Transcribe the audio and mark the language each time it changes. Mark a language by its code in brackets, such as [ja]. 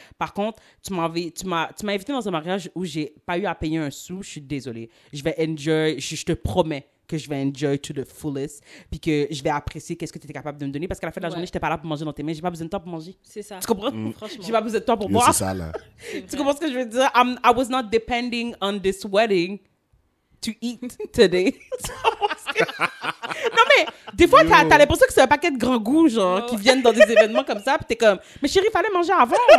[fr] Par contre, tu m'as invité dans un mariage où j'ai pas eu à payer un sou, je suis désolée. Je vais enjoy, je te promets que je vais enjoy [en] to the fullest, [fr] puis que je vais apprécier qu'est-ce que tu étais capable de me donner, parce qu'à la fin de la journée, je n'étais pas là pour manger dans tes mains, j'ai pas besoin de toi pour manger. C'est ça. Tu comprends? Franchement. J'ai pas besoin de toi pour Yo, boire. c'est ça, là. Tu comprends ce que je veux dire? [en] I was not depending on this wedding to eat today. [fr] Tu comprends ce que- Non, mais des fois, t'as l'impression que c'est un paquet de grands goûts, genre, qui viennent dans des événements comme ça, puis t'es comme, mais chérie, il fallait manger avant.